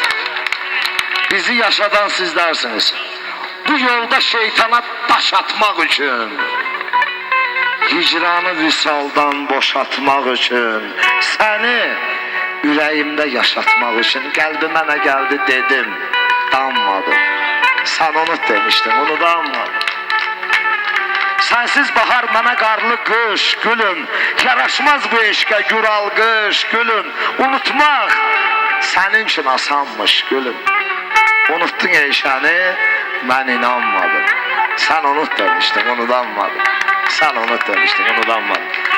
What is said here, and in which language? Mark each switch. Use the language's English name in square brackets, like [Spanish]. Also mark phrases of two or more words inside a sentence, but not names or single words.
[Turkish] Bizi yaşadan sizlersiniz. Bu yolda şeytana taş atmak için, hicranı visaldan boşatmak için, seni yüreğimde yaşatmak için, kalbime ne geldi dedim, danmadım. Sen unut demiştin, onu danmadım. [Azerbaijani] Sensiz bahar mənə qarlı qış, gülüm, yaraşmaz bu eşqə güral qış, gülüm, unutmaq senin için asanmış, gülüm. Unuttun eşəni, mən inanmadım. [Turkish] Sen unut demiştin, unudanmadım. Sen unut demiştin, unudanmadım.